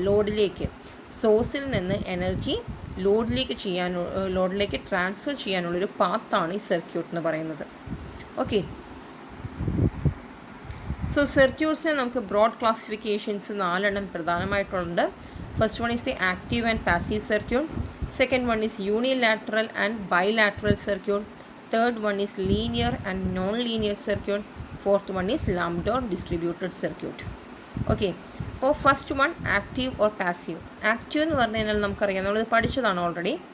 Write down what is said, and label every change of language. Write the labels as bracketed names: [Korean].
[Malayalam] ലോഡിലേക്ക്, സോഴ്സിൽ നിന്ന് എനർജി ലോഡിലേക്ക് ട്രാൻസ്ഫർ ചെയ്യാനുള്ളൊരു പാത്താണ് ഈ സർക്യൂട്ട് എന്ന് പറയുന്നത്. ഓക്കെ, സോ സർക്യൂട്ട്സിന് നമുക്ക് broad classifications 4 പ്രധാനമായിട്ടുണ്ട്. [English] First one is the active and passive circuit. Second one is unilateral and bilateral circuit. Third one is linear and non-linear circuit. Fourth one is lumped or distributed circuit. [Malayalam] Okay, അപ്പോൾ [English] First one active or passive. [Malayalam] Active എന്ന് പറഞ്ഞു കഴിഞ്ഞാൽ നമുക്കറിയാം, നമ്മളിത് പഠിച്ചതാണ് already.